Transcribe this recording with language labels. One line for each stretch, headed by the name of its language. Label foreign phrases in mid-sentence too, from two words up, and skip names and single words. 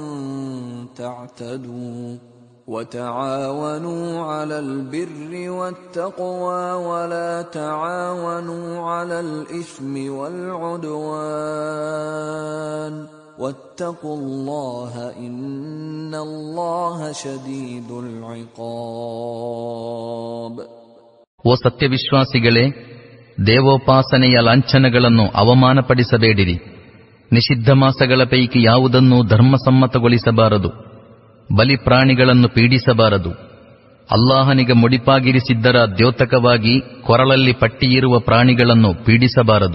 Arabic: تعتدوا وتعاونوا على البر والتقوى ولا تعاونوا على الإثم والعدوان واتقوا الله إن الله شديد العقاب.
Kannada: ಓ ಸತ್ಯವಿಶ್ವಾಸಿಗಳೇ, ದೇವೋಪಾಸನೆಯ ಲಾಂಛನಗಳನ್ನು ಅವಮಾನಪಡಿಸಬೇಡಿರಿ. ನಿಷಿದ್ಧ ಮಾಸಗಳ ಪೈಕಿ ಯಾವುದನ್ನೂ ಧರ್ಮಸಮ್ಮತಗೊಳಿಸಬಾರದು. ಬಲಿಪ್ರಾಣಿಗಳನ್ನು ಪೀಡಿಸಬಾರದು. ಅಲ್ಲಾಹನಿಗೆ ಮುಡಿಪಾಗಿರಿಸಿದ್ದರ ದ್ಯೋತಕವಾಗಿ ಕೊರಳಲ್ಲಿ ಪಟ್ಟಿಯಿರುವ ಪ್ರಾಣಿಗಳನ್ನು ಪೀಡಿಸಬಾರದು.